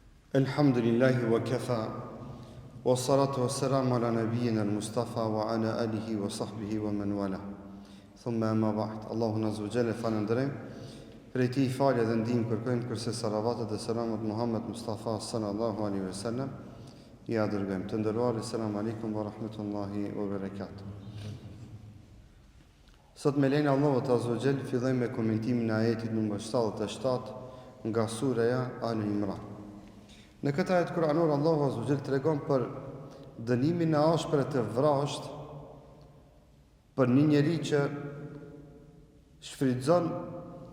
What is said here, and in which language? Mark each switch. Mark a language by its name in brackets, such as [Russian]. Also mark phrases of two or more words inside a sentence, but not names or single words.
[Arabic] الحمد لله وكفى والصلاة والسلام على نبينا المصطفى وعلى آله وصحبه ومن ولى. ثم أما بعد. [Albanian] Allahun [Arabic] عز وجل [Albanian] falënderojmë, prej tij falje dhe ndihmë kërkojmë kurse salavatet dhe selamat Muhammed Mustafa [Arabic] صلى الله عليه وسلم [Albanian] ja dërgojmë. Të nderuar, [Arabic] سلام عليكم ورحمة الله وبركاته. [Albanian] Sot me lenin Allahut [Arabic] عز وجل [Albanian] fillojmë me komentimin e ajetit numër 77 nga sura Al-Imran. Në këtë ajet kuranor Allahu [Arabic] عز وجل [Albanian] tregon për dënimin e ashpër të vrasht për një njeri që shfrytëzon emrin